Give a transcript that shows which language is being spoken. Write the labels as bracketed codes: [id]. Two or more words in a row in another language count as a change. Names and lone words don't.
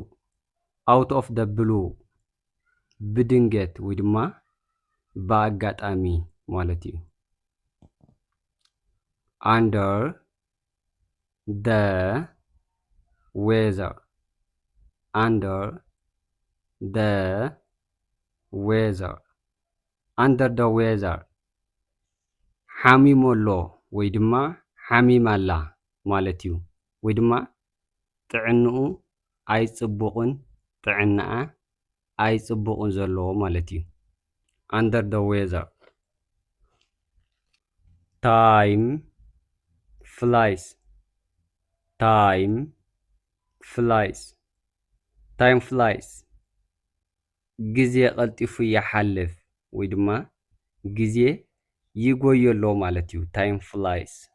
[en] Out of the blue. [ti] ብድንገት ወይ ድማ በአጋጣሚ ማለት እዩ። [en] Under the weather. Under the weather. Under the weather. [ti] ሓሚሞሎ ወይ ድማ ሓሚማላ ማለት እዩ። ወይ ድማ ጥዕንኡ ኣይጽቡቕን ጥዕናኣ ኣይጽቡቕን ዘለዎ ማለት እዩ። [en] Under the weather. time flies time flies time flies [ti] ጊዜ ቀልጢፉ ይሓልፍ ወይ ድማ ጊዜ ይጎዮ ኣሎ ማለት እዩ። [en] time flies